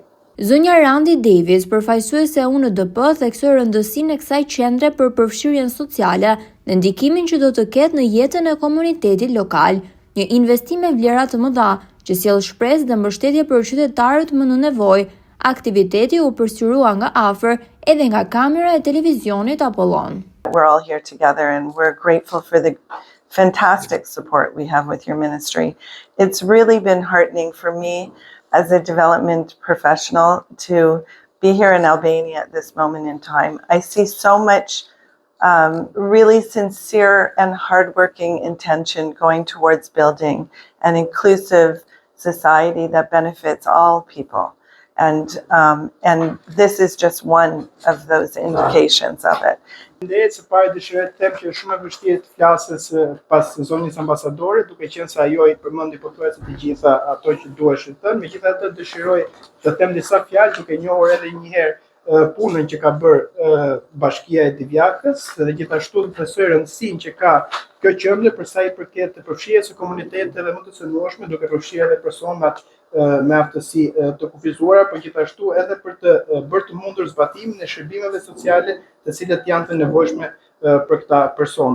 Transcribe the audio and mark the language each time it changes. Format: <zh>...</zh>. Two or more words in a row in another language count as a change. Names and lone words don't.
<sq>Zonja Randy Davis, përfaqësuese e UNDP, theksoi rëndësinë e kësaj qendre për përfshirjen sociale dhe ndikimin që do të ketë në jetën e komunitetit lokal, një investim me vlera të mëdha që sjell shpresë dhe mbështetje për qytetarët më në nevojë. Aktiviteti u përsyrua nga afër edhe nga kamera e televizionit Apollon.</sq> <en>We're all here together and we're grateful for the fantastic support we have with your ministry. It's really been heartening for me as a development professional to be here in Albania at this moment in time. I see so much really sincere and hardworking intention going towards building an inclusive society that benefits all people. And this is just one of those indications of it.</en> <sq>Ndërsa së pari dëshiroj të them që është shumë e vështirë të flasësh pas zonjës ambasadore, duke qenë se ajo i përmendi pothuajse të gjitha ato që duhesh të thënë, megjithatë dëshiroj të them disa fjalë duke njohur edhe një herë punën që ka bërë Bashkia e Divjakës dhe gjithashtu të besoj rëndësinë që ka kjo qendër për sa i përket të përfshirjes së komuniteteve më të cënueshme, duke përfshirë edhe personat me aftësi të kufizuara, por gjithashtu edhe për të bërë të mundur zbatimin e shërbimeve sociale të cilët janë të nevojshme për këta persona.</sq>